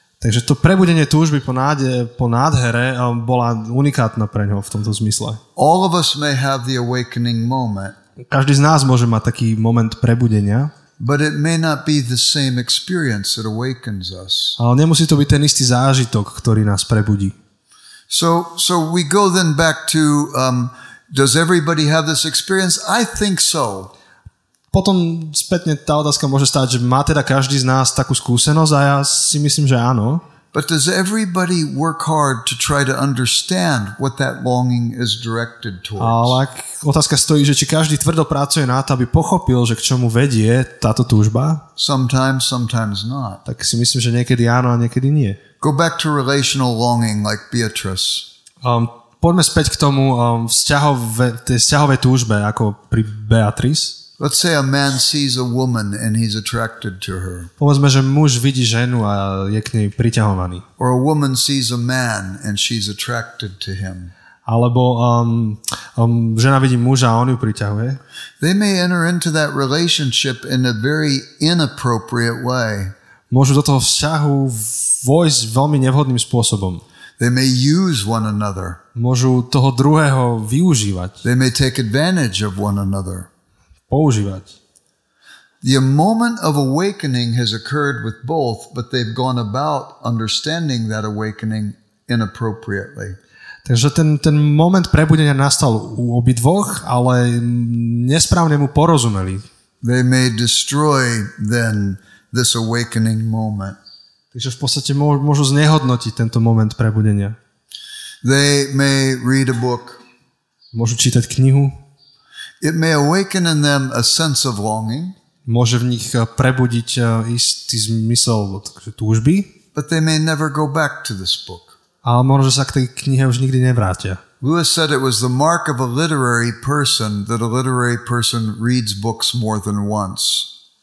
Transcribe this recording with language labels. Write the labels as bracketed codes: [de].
[sk] Takže to prebudenie túžby po nádhere bola unikátna pre ňo v tomto zmysle. [en] All of us may have the awakening moment. [sk] Každý z nás môže mať taký moment prebudenia. [en] But it may not be the same experience that awakens us. [sk] Ale nemusí to byť ten istý zážitok, ktorý nás prebudí. [en] So we go then back to does everybody have this experience? I think so. [sk] Potom spätne tá otázka môže stáť, že má teda každý z nás takú skúsenosť a ja si myslím, že áno. [en] But does everybody work hard to try to understand what that longing is directed towards? [sk] Ale otázka stojí, že či každý tvrdo pracuje na to, aby pochopil, že k čomu vedie táto túžba. [en] Sometimes not. [sk] Tak si myslím, že niekedy áno a niekedy nie. [en] Go back to relational longing like Beatrice. [sk] Poďme späť k tomu tej vzťahovej túžbe, ako pri Beatrice. [en] Let's say a man sees a woman and he's attracted to her. [sk] Povedzme, že muž vidí ženu a je k nej priťahovaný. [en] Or a woman sees a man and she's attracted to him. [sk] Alebo žena vidí muža a on ju priťahuje. [en] They may enter into that relationship in a very inappropriate way. [sk] Môžu do toho vzťahu vojsť veľmi nevhodným spôsobom. [en] They may use one another. [sk] Môžu toho druhého využívať. [en] They may take advantage of one another. [sk] Používať. [en] The moment of awakening has occurred with both, but they've gone about understanding that awakening inappropriately. [sk] Takže ten moment prebudenia nastal u obidvoch, ale nesprávne mu porozumeli. [en] They may destroy then this awakening moment. [sk] Takže v podstate môžu znehodnotiť tento moment prebudenia. [en] They may read a book. [sk] Môžu čítať knihu. [en] It may awaken in them a sense of longing. [sk] Môže v nich prebudiť istý zmysel túžby. [en] But they may never go back to this book. [sk] Ale možno, že sa k tej knihe už nikdy nevrátia. [en] Lewis said it was the mark of a literary person that a literary person reads books more than once.